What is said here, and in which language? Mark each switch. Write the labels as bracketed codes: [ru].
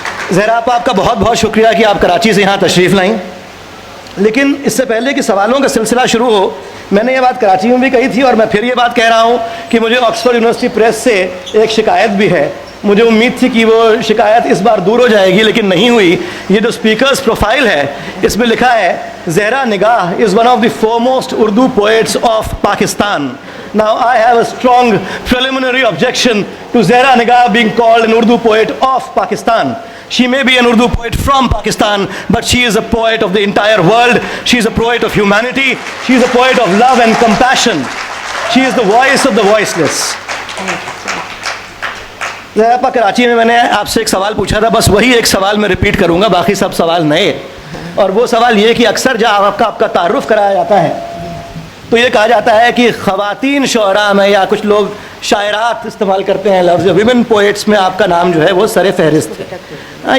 [ur] زہرا آپ کا بہت بہت شکریہ کہ آپ کراچی سے یہاں تشریف لائیں. لیکن اس سے پہلے کہ سوالوں کا سلسلہ شروع ہو، میں نے یہ بات کراچی میں بھی کہی تھی اور میں پھر یہ بات کہہ رہا ہوں کہ مجھے آکسفورڈ یونیورسٹی پریس سے ایک شکایت بھی ہے. مجھے امید تھی کہ وہ شکایت اس بار دور ہو جائے گی لیکن نہیں ہوئی. یہ جو اسپیکرز پروفائل ہے اس میں لکھا ہے زہرا نگاہ [en] is one of the foremost Urdu poets of Pakistan. Now I have a strong preliminary objection to Zehra Nigah being called an Urdu poet of Pakistan. She may be an Urdu poet from Pakistan, but she is a poet of the entire world. She is a poet of humanity. She is a poet of love and compassion. She is the voice of the voiceless. [ur] Zahra Karachi میں نے آپ سے ایک سوال پوچھا تھا، بس وہی ایک سوال میں ریپیٹ کروں گا، باقی سب سوال نئے. اور وہ سوال یہ کہ اکثر جب آپ کا تعارف کرایا جاتا ہے تو یہ کہا جاتا ہے کہ خواتین شعراء میں، یا کچھ لوگ شاعرات استعمال کرتے ہیں لفظ، ویمن پوئٹس میں آپ کا نام جو ہے وہ سر فہرست ہے.